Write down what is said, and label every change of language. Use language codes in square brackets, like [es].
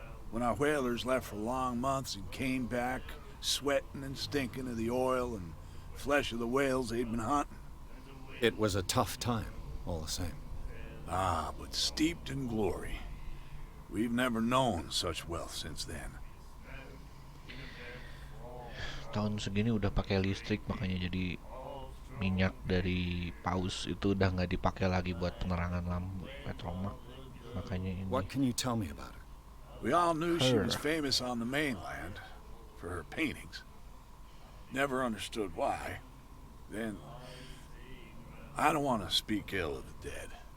[en] When our whalers left for long months and came back, sweating and stinking of the oil and flesh of the whales they'd been hunting. It was a tough time, all the same. Ah, but steeped in glory. We've never known such wealth since then. [id] tahun segini udah pakai listrik, makanya jadi minyak dari paus itu udah nggak dipakai lagi buat penerangan lampu petromak. Makanya ini. [en] What can you tell me about her? We all knew she was Her. famous on the mainland for her paintings. Never understood why. Then, I don't want to speak ill of the dead.